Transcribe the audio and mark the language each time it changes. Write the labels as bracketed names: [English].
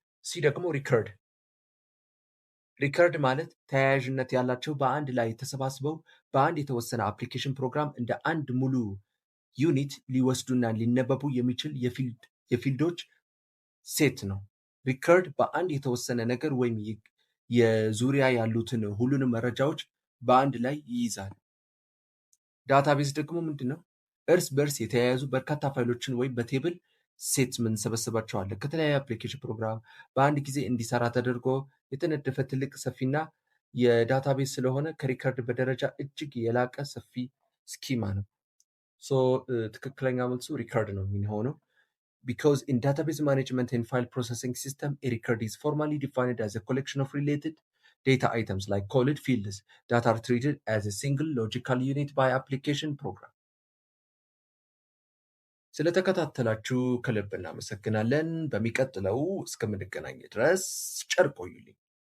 [Amharic] ሲ ደግሞ ሪከርድ። ሪከርድ ማለት ተያያዥነት ያላቸው በአንድ ላይ ተሰባስበው በአንድ የተወሰነ አፕሊኬሽን ፕሮግራም እንደ አንድ ሙሉ ዩኒት ሊወስዱና ሊነበቡ የሚችል የፊልዶች ሴት ነው። ሪከርድ በአንድ የተወሰነ ነገር ወይም የዙሪያ ያሉትን ሁሉንም መረጃዎች በአንድ ላይ ይይዛል። ዳታቤዝ ደግሞ ምንድን ነው? እርስ በርስ የተያያዙ በርካታ ፋይሎችን ወይም በቴብል ሴት ምንሰበስባቸዋለን። ከተለያዩ አፕሊኬሽን ፕሮግራም በአንድ ጊዜ እንዲሰራ ተደርጎ የተነደፈ ትልቅ ሰፊና የዳታቤዝ ስለሆነ ከሪከርድ በደረጃ እጅግ የላቀ ሰፊ ስኪማ ነው። ሶ ትክክለኛ መልሱ ሪከርድ ነው የሚሆነው። [English] Because in database management and file processing system, a record is formally defined as a collection of related data items like called fields that are treated as a single logical unit by application program. [Amharic] ስለተከታተላችሁ ከልብ እናመሰግናለን። በሚቀጥለው እስከምንገናኝ ድረስ ቸር ቆዩልኝ።